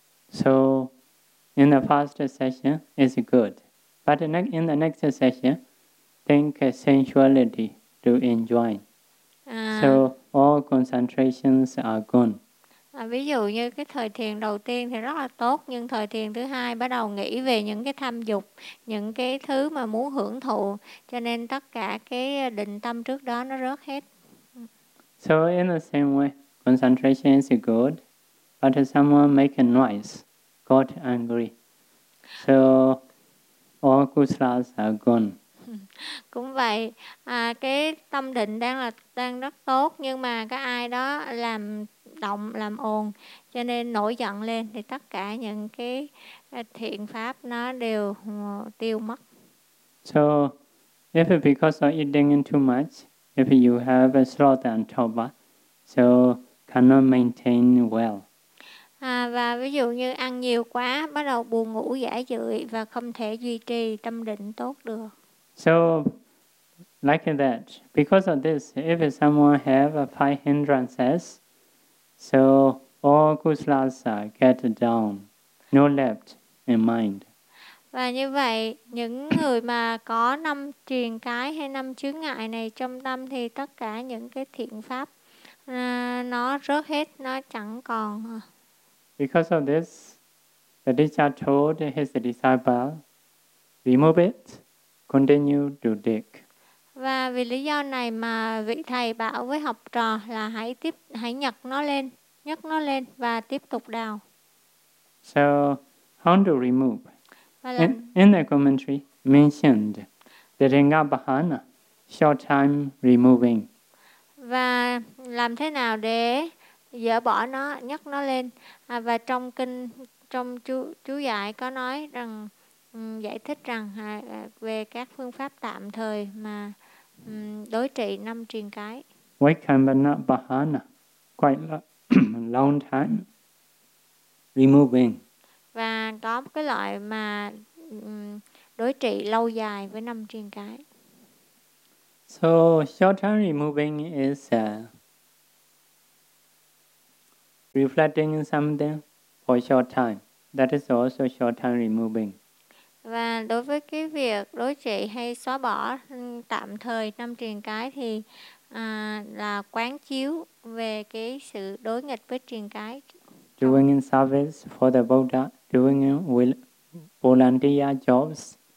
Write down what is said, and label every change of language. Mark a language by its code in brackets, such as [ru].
[en] So in the first session is good, but in the next session, think sensuality to enjoy. So all concentrations are gone. [vi] Ví dụ như cái thời thiền đầu tiên thì rất là tốt, nhưng thời thiền thứ hai bắt đầu nghĩ về những cái tham dục, những cái thứ mà muốn hưởng thụ, cho nên tất cả cái định tâm trước đó nó rớt hết. [en] So in the same way, concentration is good, but if someone make a noise, got angry, so all kusalas are gone. [vi] Cũng vậy, cái tâm định đang rất tốt, nhưng mà cái ai đó làm động, làm ồn, cho nên nổi giận lên thì tất cả những cái thiện pháp nó đều tiêu mất. [en] So If because of eating too much, if you have a sloth and toba, so cannot maintain well. [vi] À, và ví dụ như ăn nhiều quá, bắt đầu buồn ngủ dễ dụi và không thể duy trì tâm định tốt được. [en] So, like that, because of this, if someone have a five hindrances, so all kusalas get down, no left in mind. [vi] Và như vậy, những người mà có năm triền cái hay năm chướng ngại này trong tâm thì tất cả những cái thiện pháp nó rớt hết, nó chẳng còn. [en] Because of this, the teacher told his disciple, remove it, continue to dig. [vi] Và vì lý do này mà vị thầy bảo với học trò là hãy nhấc nó lên và tiếp tục đào. [en] So, how to remove? In the commentary mentioned that Ringabhana, short time removing. [vi] Và làm thế nào để dỡ bỏ nó, nhấc nó lên? À, và trong kinh, trong chú giải có nói rằng, giải thích rằng về các phương pháp tạm thời mà đối trị năm triền cái. [en] Why can Ringabhana quite long time removing? [vi] Và có cái loại mà đối trị lâu dài với năm triền cái. [en] So short term removing is reflecting something for short time. That is also short term removing. [vi] Và đối với cái việc đối trị hay xóa bỏ tạm thời năm triền cái thì là quán chiếu về cái sự đối nghịch với triền cái. [en] Doing in service for the Buddha, doing will volunteer jobs.